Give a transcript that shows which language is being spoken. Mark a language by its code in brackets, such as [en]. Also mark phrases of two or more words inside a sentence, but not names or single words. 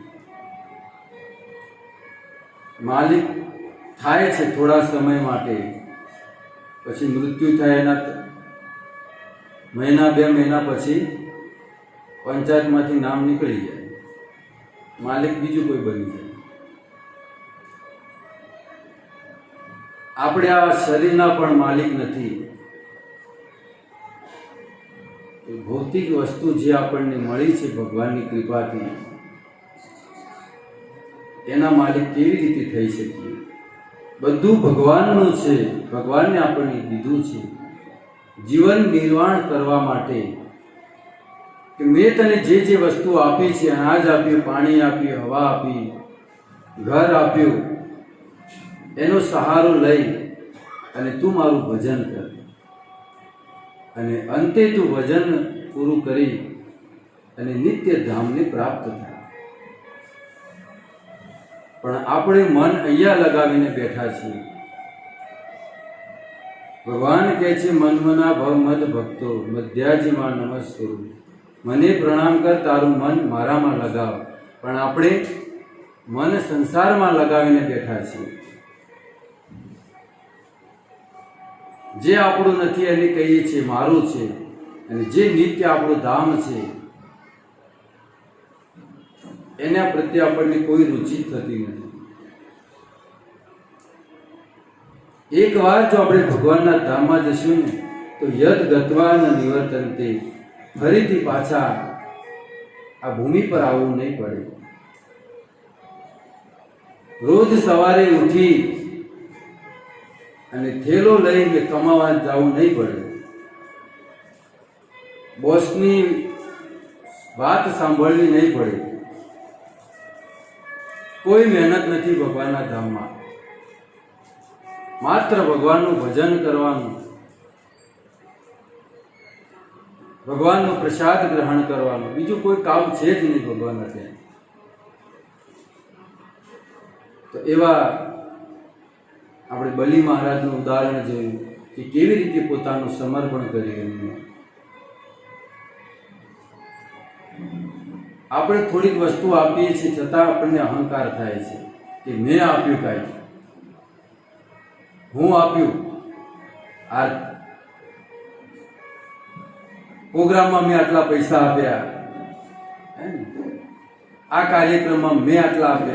[gu] માલિક થાય છે થોડા સમય માટે, પછી મૃત્યુ થાય એના મહિના બે મહિના પછી પંચાયત માંથી નામ નીકળી જાય, માલિક બીજું કોઈ બની જાય। આપણે આ શરીરના પણ માલિક નથી। ભૌતિક વસ્તુ જે આપણે મળી છે ભગવાનની કૃપાથી એના માલિક કેવી રીતે થઈ શકીએ? બધું ભગવાનનું છે, ભગવાનને આપણે દીધું છે જીવન નિર્વાણ કરવા માટે કિ મૈં તને જે જે વસ્તુ આપી છે, અનાજ આપ્યું, પાણી આપ્યું, હવા આપી, ઘર આપ્યું, એનો સહારો લઈ અને તું મારું ભજન કર અને અંતે તું ભજન પૂરું કરી અને નિત્ય ધામને પ્રાપ્ત થાય। પણ આપણે મન અહીંયા લગાવીને બેઠા છીએ। ભગવાન કહે છે [sa] मन मना भव मद भक्तो मध्याजी मां नमस्करू, [gu] મને પ્રણામ કર તારું મન મારા માં લગાવ। પણ આપણે મન સંસાર માં લગાવીને બેઠા છીએ। જે આપણું નથી એને કહીએ છે મારું છે, અને જે નિત્ય આપણું ધામ છે એના પ્રત્યે આપણે કોઈ રુચિ થતી નથી। એક બાર જો અપને ભગવાન ધામ મેં જશું ને તો [sa] यद गत्वा न निवर्तन्ते, [gu] ફરીથી પાછા આ ભૂમિ પર આવવું નહીં પડે। રોજ સવારે ઉઠી અને થેલો લઈને કમાવા જવું નહીં પડે। બૉસની વાત સાંભળવી નહીં પડે। કોઈ મહેનત નહીં ભગવાન ધામ મેં, માત્ર ભગવાન ભજન કરવાનું, ભગવાન પ્રસાદ ગ્રહણ કરવાનું, બીજું કોઈ કામ છે જ નહીં ભગવાન ત્યાં। તો એવા આપણે બલિ મહારાજનું ઉદાહરણ જોયું કિ કેવી રીતે પોતાનું સમર્પણ કરી રહ્યું। આપણે થોડીક વસ્તુ આપીએ છીએ છતાં આપણને અહંકાર થાય છે કે મેં આપ્યું કાંઈ, હું આપ્યું। આ પ્રોગ્રામમાં મેં આટલા પૈસા આપ્યા, આ કાર્યક્રમમાં મેં આટલા આપ્યા।